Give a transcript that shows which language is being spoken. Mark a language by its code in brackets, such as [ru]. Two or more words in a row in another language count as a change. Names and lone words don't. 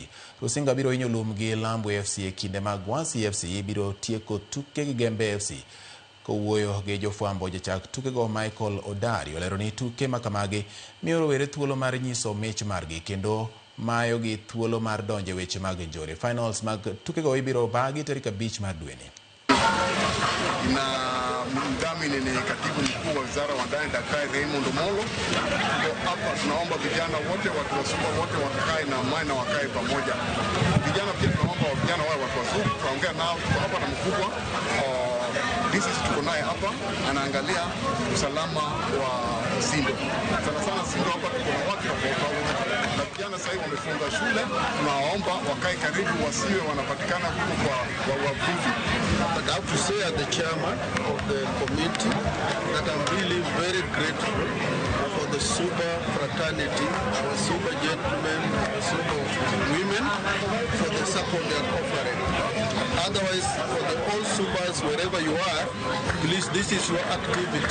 [luo] Rusinga biro hinyo lum gi Lambwe FC e kinde ma Gwansi FC biro tieko tuke gi Gembe FC. Kowuoyo gi jofwambo jachak tukego Michael Odari olero ni tuke makamagi miyo rowere thuolo mar nyiso mich margi kendo mayo gi thuolo mar donjo weche mag njore. Finals mag tukego ibiro bagi tarik 5 mar dwe ni. [sw] Na mdhamini ni katibu mkuu wa wizara wa ndani Daktari Raymond Omolo. Ndio hapa tunaomba vijana wote, watu wa Suba wote wakae na amani na wakae pamoja. Vijana pia tunaomba vijana wao watu wazuri, tunaongea nao, tuko hapa na mkubwa sisi tuko naye hapa anaangalia usalama wa Sindo. Sana Sindo hapa tuko na watu na vijana sasa hivi wamefunga shule, tunawaomba wakae karibu, wasiwe wanapatikana huko kwa wavuvi. [en] But I have to say as the chairman of the committee that I'm really very grateful for the Suba fraternity, our Suba gentlemen, our Suba women, for the support they are offering. Otherwise, for the all Subas, wherever you are, please, this is your activity.